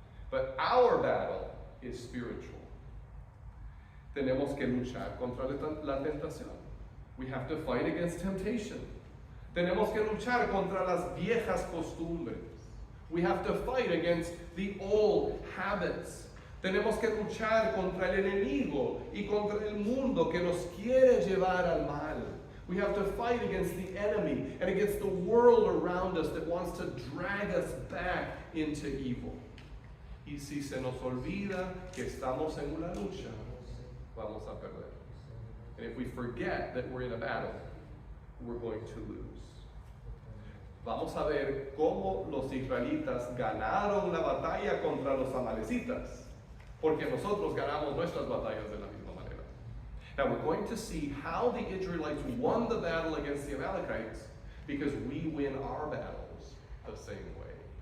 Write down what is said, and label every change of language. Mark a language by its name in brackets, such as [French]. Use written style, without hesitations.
[English] But our battle is spiritual. [Spanish] Tenemos que luchar contra la tentación. [English] We have to fight against temptation. [Spanish] Tenemos que luchar contra las viejas costumbres. [English] We have to fight against the old habits. [Spanish] Tenemos que luchar contra el enemigo y contra el mundo que nos quiere llevar al mal. [English] We have to fight against the enemy and against the world around us that wants to drag us back into evil. [Spanish] Y si se nos olvida que estamos en una lucha, vamos a perder. [English] And if we forget that we're in a battle, we're going to lose. [Spanish] Vamos a ver cómo los israelitas ganaron la batalla contra los amalecitas, porque nosotros ganamos nuestras batallas de la misma manera. [English] Now we're going to see how the Israelites won the battle against the Amalekites, because we win our battles the same way.